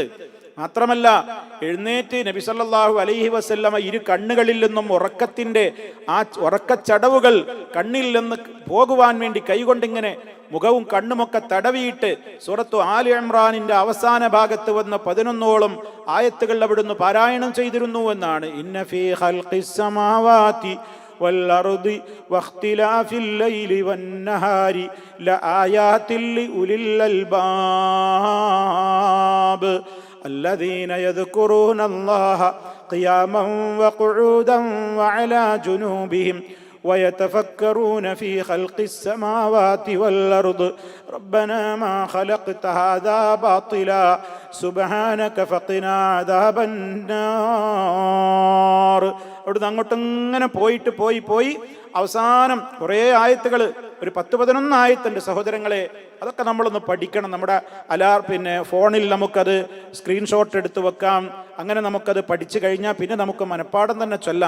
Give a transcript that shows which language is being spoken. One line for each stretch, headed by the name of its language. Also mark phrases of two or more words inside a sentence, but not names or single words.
Malayalam: മാത്രമല്ല, എഴുന്നേറ്റ് നബി
Arabic: صلى الله عليه وسلم
Malayalam: ഇരു കണ്ണുകളിൽ നിന്നും ഉറക്കത്തിന്റെ ആ ഉറക്കച്ചടവുകൾ കണ്ണിൽ നിന്ന് പോകുവാൻ വേണ്ടി കൈകൊണ്ടിങ്ങനെ മുഖവും കണ്ണുമൊക്കെ തടവിയിട്ട് സൂറത്തു ആലി ഇമ്രാനിന്റെ അവസാന ഭാഗത്ത് വന്ന 11ഓളം ആയത്തുകൾ അവിടുന്ന് പാരായണം ചെയ്തിരുന്നു എന്നാണ്.
Arabic: إن في خلق السماوات والأرض واختلاف الليل والنهار لآيات لأولي അൽബാബ് الذين يذكرون الله قياما وقعودا وعلى جنوبهم ويتفكرون في خلق السماوات والأرض ربنا ما خلقت هذا باطلا سبحانك فقنا عذاب النار.
Malayalam: അവിടുന്ന് അങ്ങോട്ടങ്ങനെ പോയി അവസാനം കുറേ ആയത്തുകൾ, ഒരു 10-11 ആയത്തുണ്ട് സഹോദരങ്ങളെ. അതൊക്കെ നമ്മളൊന്ന് പഠിക്കണം. നമ്മുടെ ഫോണിൽ നമുക്കത് സ്ക്രീൻഷോട്ട് എടുത്ത് വെക്കാം. അങ്ങനെ നമുക്കത് പഠിച്ചു കഴിഞ്ഞാൽ പിന്നെ നമുക്ക് മനപ്പാഠം തന്നെ ചൊല്ലാം.